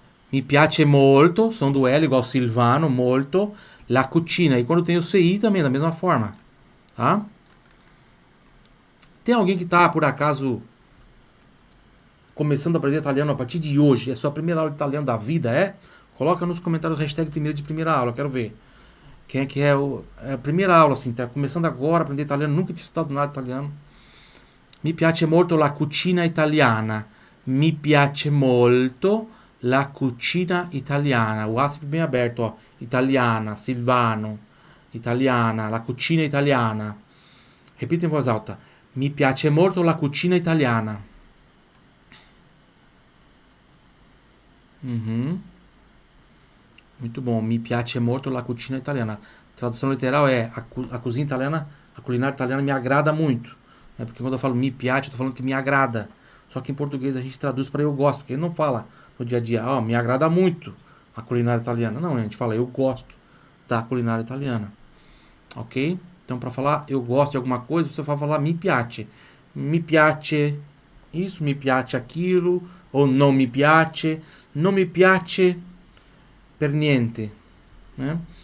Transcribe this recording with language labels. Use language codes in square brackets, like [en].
[it] Mi piace molto, [pt] som do L igual Silvano, molto. [it] La cucina. [pt] E quando tem o CI também, da mesma forma. Tá? Tem alguém que tá, por acaso, começando a aprender italiano a partir de hoje? É a sua primeira aula de italiano da vida, é? Coloca nos comentários hashtag primeiro de primeira aula, eu quero ver. Quem é que é a primeira aula, assim, tá começando agora a aprender italiano, nunca tinha estudado nada de italiano. [it] Mi piace molto la cucina italiana. Mi piace molto la cucina italiana. [pt] O A sempre bem aberto, ó. Italiana, Silvano. Italiana, [it] la cucina italiana. [pt] Repita em voz alta. [it] Mi piace molto la cucina italiana. Uhum. [pt] Muito bom. [it] Mi piace molto la cucina italiana. [pt] Tradução literal é a cozinha italiana, a culinária italiana me agrada muito. É porque quando eu falo [it] mi piace, [pt] eu tô falando que me agrada. Só que em português a gente traduz para eu gosto, porque ele não fala no dia a dia, ó, me agrada muito a culinária italiana. Não, a gente fala eu gosto da culinária italiana. Ok? Então, para falar eu gosto de alguma coisa, você vai falar [it] mi piace. Mi piace isso, mi piace aquilo, ou non mi piace. Non mi piace per niente. Né?